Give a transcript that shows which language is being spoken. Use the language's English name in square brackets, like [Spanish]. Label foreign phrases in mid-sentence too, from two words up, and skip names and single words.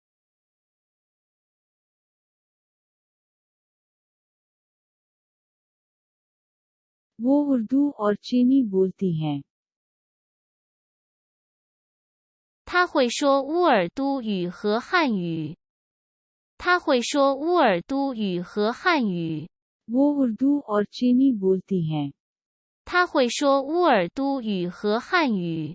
[Urdu] وہ اردو اور چینی بولتی ہیں. [Chinese] 他会说乌尔都语和汉语。他会说乌尔都语和汉语。 [Urdu] وہ اردو اور چینی بولتی ہیں. [Chinese] 他会说乌尔都语和汉语。